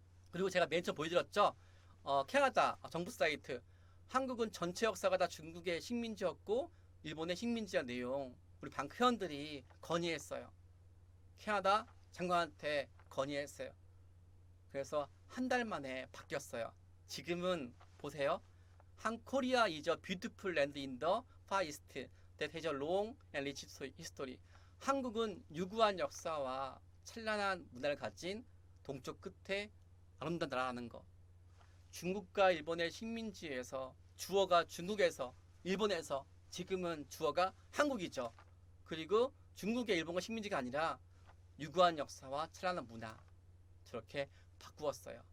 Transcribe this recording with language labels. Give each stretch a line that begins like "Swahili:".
Korean: 그리고 제가 맨 처음 보여드렸죠. 캐나다 정부 사이트. 한국은 전체 역사가 다 중국의 식민지였고 일본의 식민지의 내용 우리 방크 회원들이 건의했어요. 캐나다 장관한테 건의했어요. 그래서 한 달 만에 바뀌었어요. 지금은 보세요.
English: 한 코리아 is a beautiful land in the far east that has a long and rich history.
Korean: 한국은 유구한 역사와 찬란한 문화를 가진 동쪽 끝에 아름다운 나라라는 거. 중국과 일본의 식민지에서 주어가 중국에서 일본에서 지금은 주어가 한국이죠. 그리고 중국의 일본과 식민지가 아니라 유구한 역사와 찬란한 문화 저렇게 바꾸었어요.